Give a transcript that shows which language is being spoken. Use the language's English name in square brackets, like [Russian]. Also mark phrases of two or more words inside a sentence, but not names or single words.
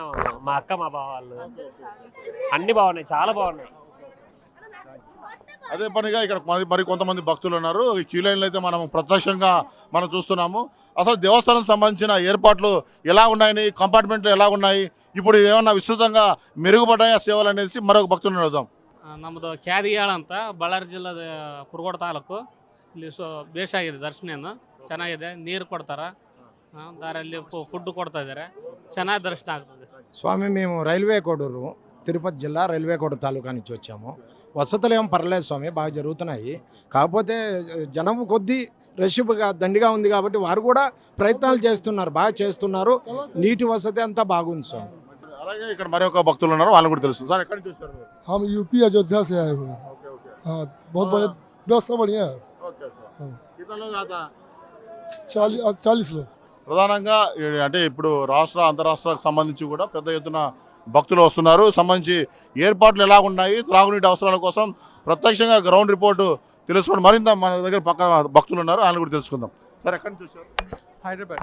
[Telugu] మా అక్క మా బావ వాళ్ళు అన్ని బాగున్నాయి, చాలా బాగున్నాయి. అదే పనిగా ఇక్కడ మరి కొంతమంది భక్తులు ఉన్నారు. ఈ క్యూ లైన్లు అయితే మనం ప్రత్యక్షంగా మనం చూస్తున్నాము. అసలు దేవస్థానం సంబంధించిన ఏర్పాట్లు ఎలా ఉన్నాయని, కంపార్ట్మెంట్లు ఎలా ఉన్నాయి, ఇప్పుడు ఏమన్నా విస్తృతంగా మెరుగుపడ్డాయా ಸೇವలు అనేసి మరొక ಭಕ್ತರನ್ನು ಅಳುದಾಂ. [Kannada] ನಮ್ಮದು ಕ್ಯಾದಿಯಾಳ ಅಂತ ಬಳ್ಳಾರಿ ಜಿಲ್ಲೆದ ಕುರುಗೋಡ ತಾಲೂಕು. ಇಲ್ಲಿ ಬೇಸಾಗಿದೆ, ದರ್ಶನ ಚೆನ್ನಾಗಿದೆ, ನೀರು ಕೊಡ್ತಾರೆ, ದಾರಲ್ಲಿ ಫುಡ್ ಕೊಡ್ತಾ ಇದ್ದಾರೆ, ಚೆನ್ನಾಗಿ ದರ್ಶನ ಆಗ್ತದೆ. [Telugu] స్వామి మేము రైల్వే కోడూరు, తిరుపతి జిల్లా రైల్వే కోడూరు తాలూకా నుంచి వచ్చాము. వసతులు ఏం పర్లేదు స్వామి, బాగా జరుగుతున్నాయి. కాకపోతే జనం కొద్ది రష్గా దండిగా ఉంది కాబట్టి వారు కూడా ప్రయత్నాలు చేస్తున్నారు, బాగా చేస్తున్నారు. నీటి వసతి అంతా బాగుంది స్వామి. అలాగే ఇక్కడ మరొక భక్తులు ఉన్నారు, వాళ్ళని కూడా తెలుసు. సార్ ఎక్కడి నుంచి వచ్చారు? [Hindi] हम यूपी अयोध्या से आए हुए हैं। हाँ, बहुत बढ़िया व्यवस्था, बढ़िया है। कितना लोग आता? 40 लोग. [Telugu] ప్రధానంగా అంటే ఇప్పుడు రాష్ట్ర అంతరాష్ట్రాలకు సంబంధించి కూడా పెద్ద ఎత్తున భక్తులు వస్తున్నారు. సంబంధించి ఏర్పాట్లు ఎలా ఉన్నాయి, త్రాగునీటి అవసరాల కోసం ప్రత్యక్షంగా గ్రౌండ్ రిపోర్టు తెలుసుకోండి. మరింత మన దగ్గర పక్కన భక్తులు ఉన్నారు, వాళ్ళని కూడా తెలుసుకుందాం. సార్ ఎక్కడి నుంచి వచ్చారు? హైదరాబాద్.